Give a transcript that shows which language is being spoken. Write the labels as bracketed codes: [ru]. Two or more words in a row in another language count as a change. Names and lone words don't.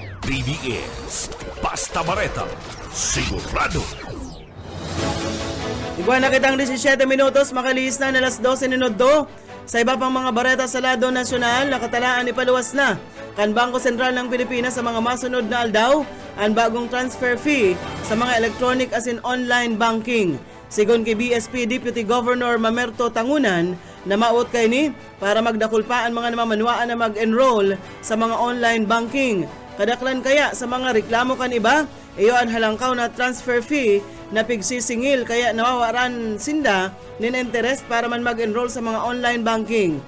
[bik] BBS Basta Bareta Sigurado. Iguan na kitang 17 minutos, makaliis na alas 12 minuto. Sa iba pang mga bareta sa lado nasyonal, nakatalaan ipaluwas na kan Bangko Sentral ng Pilipinas sa mga masunod na aldaw ang bagong [en] transfer fee [bik] sa mga electronic as in [en] online banking. [bik] Sigon kay BSP Deputy Governor Mamerto Tangunan, na maot kay ni para magdakul pa ang mga namamanwaan na mag-enroll sa mga [en] online banking. [bik] Kadaklan kaya sa mga reklamo kan iba, iyo ang halangkaw na [en] transfer fee [bik] na pigsisingil kaya nawawaran sinda nin interest para man mag-enroll sa mga [en] online banking.